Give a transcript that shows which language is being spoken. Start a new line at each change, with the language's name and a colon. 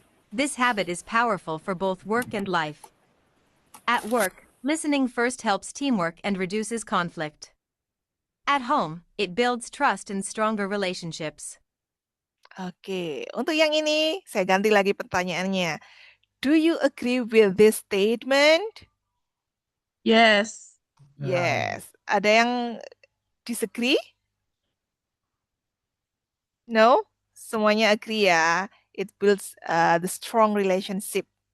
English: This habit is powerful for both work and life. At work, listening first helps teamwork and reduces conflict. At home, it builds trust and stronger relationships.
Indonesian: Oke, untuk yang ini saya ganti lagi pertanyaannya.
English: Do you agree with this statement? Yes.
Indonesian: Yes. Ada yang disagree? No? Semuanya agree ya.
English: It builds the strong relationship.